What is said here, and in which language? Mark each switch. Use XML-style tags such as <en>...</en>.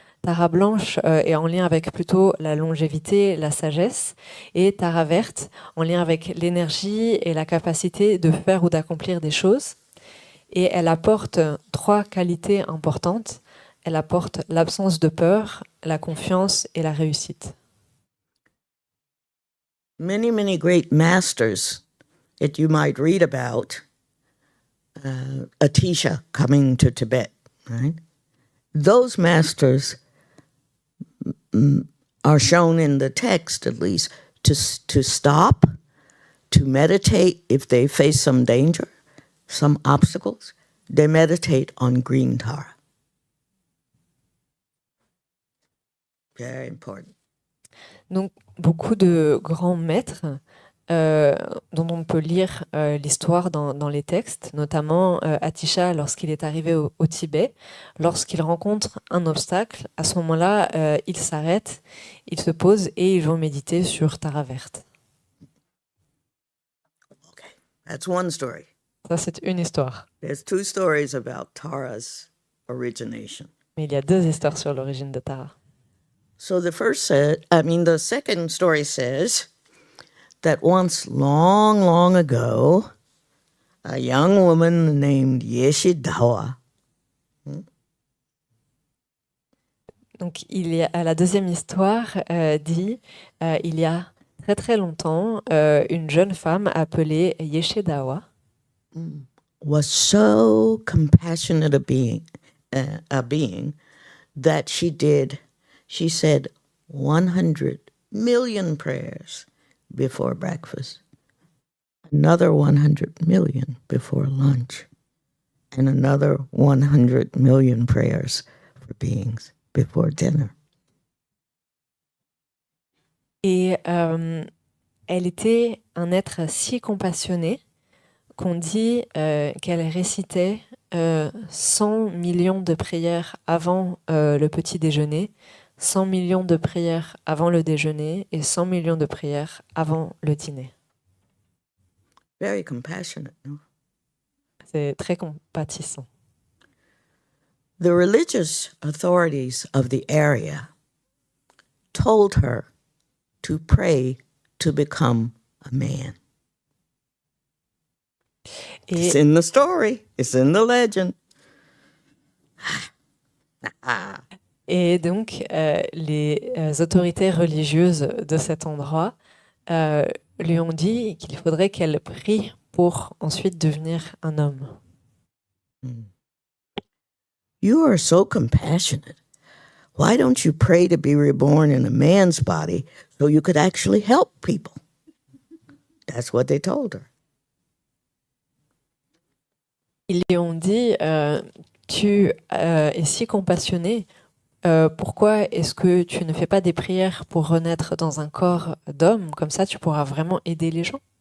<fr>Tara blanche est en lien avec plutôt la longévité, la sagesse, et Tara verte en lien avec l'énergie et la capacité de faire ou d'accomplir des choses. Et elle apporte 3 qualités importantes. Elle apporte l'absence de peur, la confiance et la réussite.</fr> <en>Many great masters that you might read about, Atisha coming to Tibet, right? Those masters are shown in the text, at least, to stop, to meditate if they face some danger, some obstacles. They meditate on Green Tara. Very important.</en> <fr>Donc, beaucoup de grands maîtres dont on peut lire l'histoire dans les textes, notamment Atisha lorsqu'il est arrivé au Tibet, lorsqu'il rencontre un obstacle, à ce moment-là, il s'arrête, il se pose et ils vont méditer sur Tara verte.</fr> <en>Okay, that's one story.</en> <fr>Ça, c'est une histoire.</fr> <en>There's 2 stories about Tara's origination.</en> <fr>Mais il y a 2 histoires sur l'origine de Tara.</fr> <en>So the second story says that once long ago, a young woman named Yeshidawa.</en> <fr>Donc, la deuxième histoire dit il y a très très longtemps, une jeune femme appelée Yeshe-dawa</fr> <en>was so compassionate a being that she said 100 million prayers before breakfast, another 100 million before lunch, and another 100 million prayers for beings before dinner.</en> <fr>Et elle était un être si compassionné qu'on dit qu'elle récitait 100 millions de prières avant le petit déjeuner, 100 millions de prières avant le déjeuner et 100 millions de prières avant le dîner.</fr> <en>Very compassionate, no?</en> <fr>C'est très compatissant.</fr> <en>The religious authorities of the area told her to pray to become a man. It's in the story. It's in the legend.</en> <fr>Et donc, les autorités religieuses de cet endroit lui ont dit qu'il faudrait qu'elle prie pour ensuite devenir un homme.</fr> <en>You are so compassionate. Why don't you pray to be reborn in a man's body so you could actually help people? That's what they told her.</en> <fr>Ils lui ont dit tu es si compassionné, pourquoi est-ce que tu ne fais pas des prières pour renaître dans un corps d'homme? Comme ça, tu pourras vraiment aider les gens.</fr>